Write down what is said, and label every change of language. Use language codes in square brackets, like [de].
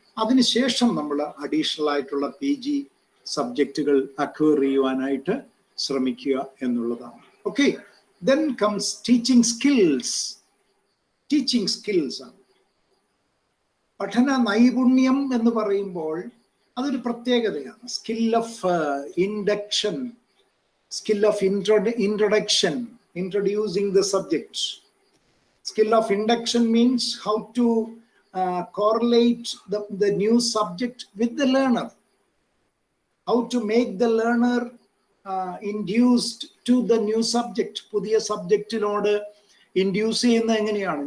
[ml] അതിനുശേഷം നമ്മൾ അഡീഷണൽ ആയിട്ടുള്ള PG സബ്ജക്റ്റുകൾ അക്വയർ ചെയ്യുവാനായിട്ട് ശ്രമിക്കുക എന്നുള്ളതാണ്. [en] Okay, then comes teaching skills. Teaching skills ആണ്. [ml] പഠന നൈപുണ്യം എന്ന് പറയുമ്പോൾ അതൊരു പ്രത്യേകതയാണ്. [en] Skill of induction, skill of introduction, introducing the subject. Skill of induction means how to correlate the new subject with the learner, how to make the learner induced to the new subject. [ml] പുതിയ സബ്ജക്റ്റിനോട് induce ചെയ്യുന്നത് എങ്ങനെയാണ്?